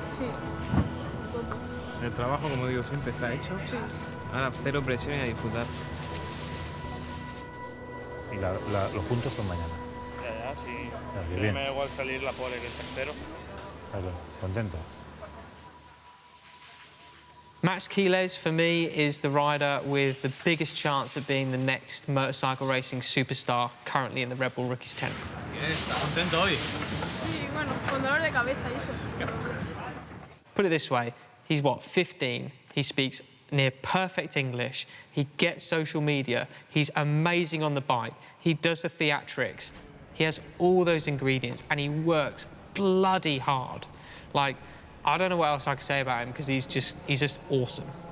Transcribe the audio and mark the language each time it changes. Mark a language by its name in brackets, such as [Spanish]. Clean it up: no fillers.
[Spanish] Sí. El trabajo, como digo siempre, está hecho. Sí. Ahora cero presión y a disfrutar. Y los puntos son mañana. Ya, sí. Así, Sí, bien. me da igual salir la pole que el tercero. Claro, contento. [English] Max Keyless, for me, is the rider with the biggest chance of being the next motorcycle racing superstar currently in the Red Bull Rookies 10. [Spanish] ¿Estás contento hoy? Sí, bueno, con dolor de cabeza y eso. [English] Put it this way, he's what, 15? He speaks near perfect English. He gets social media. He's amazing on the bike. He does the theatrics. He has all those ingredients and he works bloody hard. Like, I don't know what else I could say about him because he's just awesome.